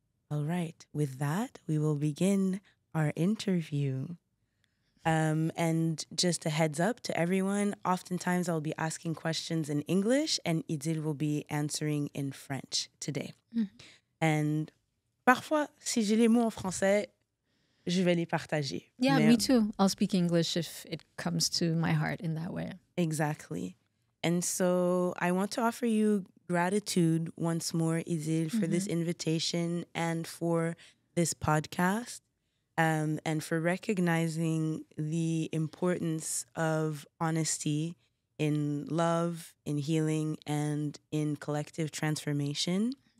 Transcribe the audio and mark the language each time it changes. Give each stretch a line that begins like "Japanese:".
English: All right. With that, we will begin our interview. And just a heads up to everyone, oftentimes I'll be asking questions in English and Idil will be answering in French today.
French: And parfois, si j'ai les mots en français, je vais les partager.
English: Yeah, me too. I'll speak English if it comes to my heart in that way. Exactly. And so I want to offer you gratitude once more, Idil, for this invitation and for this podcast. And for recognizing the importance of honesty in love, in healing, and in collective transformation.